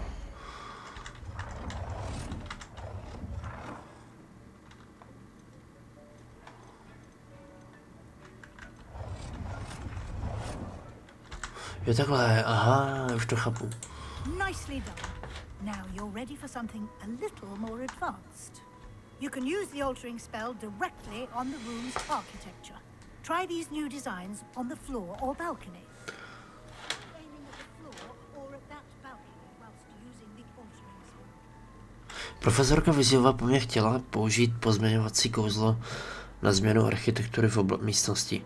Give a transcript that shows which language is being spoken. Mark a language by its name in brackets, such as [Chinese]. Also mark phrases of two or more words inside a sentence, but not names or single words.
[Czech] Jo takhle, aha, už to chápu. [English] Nicely done. Now you're ready for something a little more advanced. You can use the altering spell directly on the room's architecture. Try these new designs on the floor or balcony. [Czech] Profesorka Weasleyová po mně chtěla použít pozměňovací kouzlo na změnu architektury v místnosti.